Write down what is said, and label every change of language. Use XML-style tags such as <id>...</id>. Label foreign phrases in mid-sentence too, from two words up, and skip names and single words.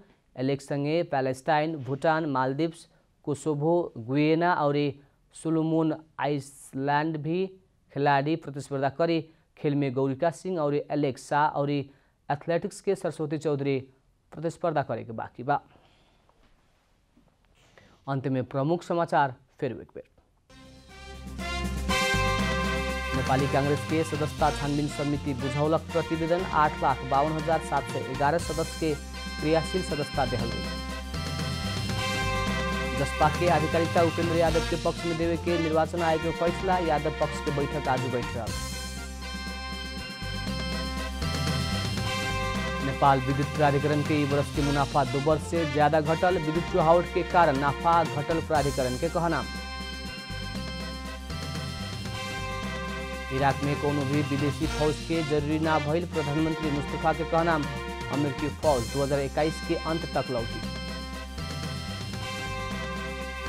<bho>एलेक्स संगे पैलेस्टाइन, भूटान, मालदीव्स, कोसोवो, गुयेना और सोलोमोन आइसलैंड भी खिलाड़ी प्रतिस्पर्धा करी। खेल में गौरिका सिंह और एलेक्स शाह और एथलेटिक्स के सरस्वती चौधरी प्रतिस्पर्धा करे के बाकी बा। अंत में प्रमुख समाचार फिर एक बेर। नेपाली कांग्रेस के सदस्यता छानबीन समिति बुझौलक प्रतिवेदन 8,52,711 सदस्य के क्रियाशील सदस्यता देहल गई। जसपा के आधिकारिकता उपेंद्र यादव के पक्ष में देवे के निर्वाचन आयोग में फैसला। यादव पक्ष के बैठक आज बैठ रहा। नेपाल विद्युत प्राधिकरण के वर्ष के मुनाफा 2 वर्ष से ज्यादा घटल। विद्युत चुहावट के कारण नाफा घटल प्राधिकरण के कहना। इराक में कोनो भी विदेशी फौज के जरूरी ना भइल प्रधानमंत्री मुस्तफा के कहना। अमेरिकी फौज 2021 के अंत तक लौटी।</bho>